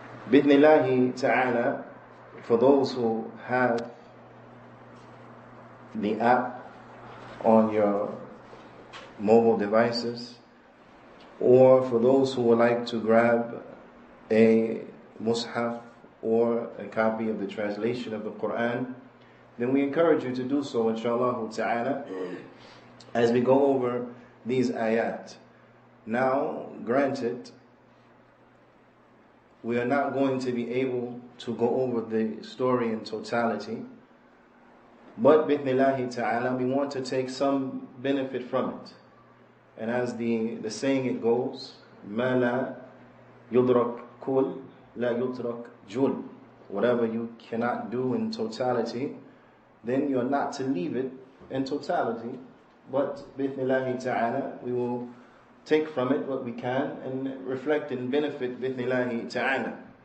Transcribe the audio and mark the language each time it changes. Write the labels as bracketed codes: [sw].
[en] Bidnillahi ta'ala, for those who have the app on your mobile devices, or for those who would like to grab a mushaf or a copy of the translation of the Qur'an, then we encourage you to do so, inshallah ta'ala, as we go over these ayat. Now, granted, we are not going to be able to go over the story in totality, but bithnillahi ta'ala, we want to take some benefit from it. And as the saying it goes, [ar] مَا لَا يُدْرَكْ كُلْ لَا يُدْرَكْ جُلْ. [en] Whatever you cannot do in totality, then you're not to leave it in totality. But bithnillahi ta'ala, we will take from it what we can and reflect and benefit bithnillahi ta'ala.